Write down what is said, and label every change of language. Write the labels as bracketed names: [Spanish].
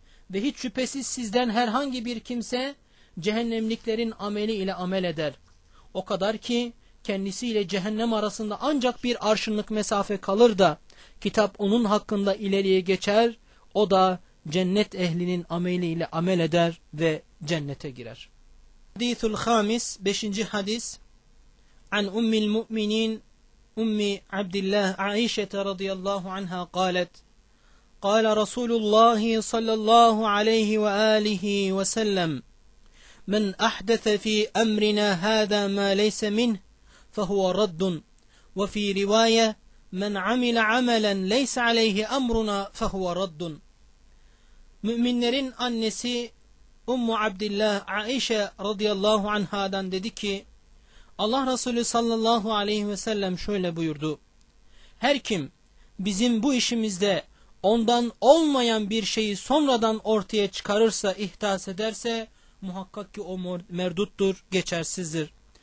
[Turkish] Ve hiç şüphesiz sizden herhangi bir kimse cehennemliklerin ameli ile amel eder. O kadar ki kendisiyle cehennem arasında ancak bir arşınlık mesafe kalır da kitap onun hakkında ileriye geçer, o da cennet ehlinin ameli ile amel eder ve cennete girer. [Arabic] Hadisul Hamis, [Turkish] 5. hadis. [Arabic] An Ummil Mu'minin Ummi Abdillah Aişete radıyallahu anha قالت قال رسول الله صلى الله عليه وآله وسلم من أحدث في أمرنا هذا ما ليس منه فهو رد وفي رواية من عمل عملا ليس عليه أمرنا فهو رد. [Turkish] Müminlerin annesi Ummu Abdillah Aişe radıyallahu anhadan dedi ki Allah Resulü sallallahu aleyhi ve sellem şöyle buyurdu. Her kim bizim bu işimizde ondan olmayan bir şeyi sonradan ortaya çıkarırsa, ihdas ederse muhakkak ki o merduttur, geçersizdir.